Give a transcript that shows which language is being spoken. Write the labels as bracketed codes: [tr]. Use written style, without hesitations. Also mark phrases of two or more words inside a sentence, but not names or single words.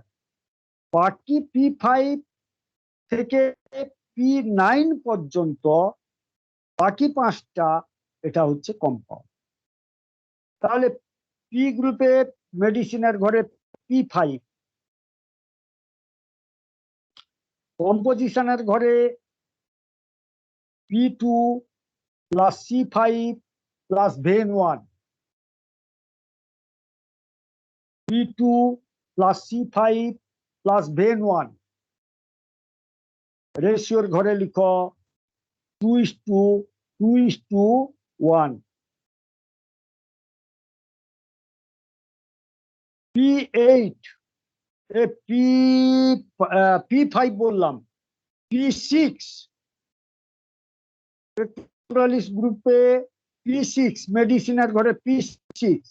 [bn] বাকি P5 থেকে P9 পর্যন্ত বাকি 5টা এটা হচ্ছে কম্পাউন্ড। তাহলে পি গ্রুপের মেডিসিনের ঘরে P5, কম্পোজিশনের ঘরে [en] P2 plus C5 plus VEN1 [bn] P2 plus C5 plus VEN1 রেশিওর ঘরে লিখো 2:1। P8 P5 বললাম, P6 [en] pectoralis group [bn] P6 মেডিসিনের ঘরে P6